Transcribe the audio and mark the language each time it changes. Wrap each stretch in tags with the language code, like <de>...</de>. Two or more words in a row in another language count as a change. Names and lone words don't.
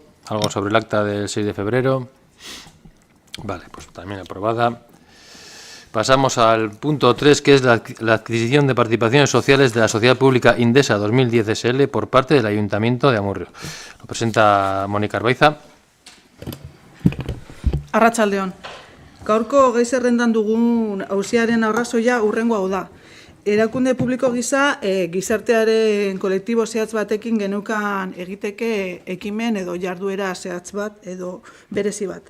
<es>¿Algo sobre el acta del 6 de febrero? Vale, pues también aprobada. Pasamos al punto 3, que es la adquisición de participaciones sociales de la Sociedad Pública Indesa 2010 SL por parte del Ayuntamiento de Amurrio. Lo presenta Mónica Arbaiza.</es> <eu>Arratsaldeon. Gaurko gai zerrendan dugun auziaren arrazoia hurrengo hau da. Erakunde publiko gisa gizartearen kolektibo zehatz batekin geneukan egiteke ekimen edo jarduera zehatz bat edo berezi bat.</eu>